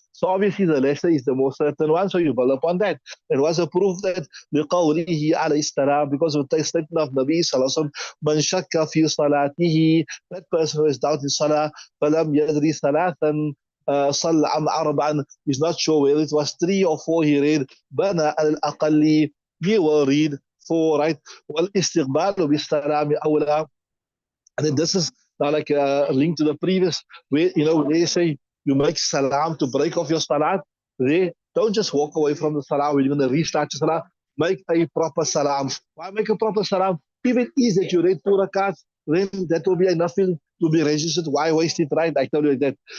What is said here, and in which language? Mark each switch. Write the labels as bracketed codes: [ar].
[en] So obviously the lesser is the more certain one, so you build upon that. It was a proof that [ar] لقوله عليه السلام, [en] because of the statement of Nabi Sallallahu Alaihi Wasallam, [ar] من شك في صلاته, [en] that person who has doubt in salah, [ar] فلم يدري ثلاثا صلى عم أربعا, [en] he's not sure whether it was 3 or 4 he read, [ar] بنى على الأقل, [en] he will read 4, right? [ar] والاستقبال بالسلام أولى. [en] And then this is now like a link to the previous, where, they say you make salam to break off your salat. They don't just walk away from the salam when you're going to restart your salah. Make a proper salam. Why make a proper salam? If it is that you read 2 rakats, then that will be enough to be registered. Why waste it, right? I tell you that.